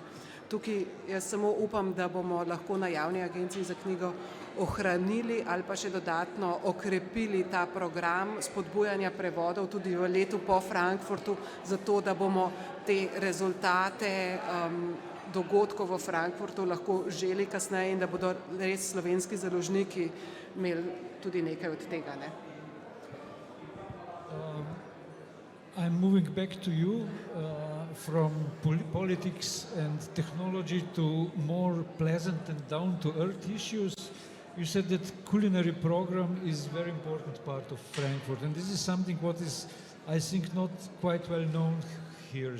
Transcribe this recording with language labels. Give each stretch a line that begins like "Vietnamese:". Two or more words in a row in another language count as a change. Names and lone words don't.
Slovenian: Tukaj jaz samo upam, da bomo lahko na Javni agenciji za knjigo ohranili ali pa še dodatno okrepili ta program spodbujanja prevodov tudi v letu po Frankfurtu, zato da bomo te rezultate dogodkov v Frankfurtu lahko želi kasneje in da bodo res slovenski založniki imeli tudi nekaj od tega.
English: I'm moving back to you from politics and technology to more pleasant and down-to-earth issues. You said that culinary program is a very important part of Frankfurt, and this is something what is, I think, not quite well known here.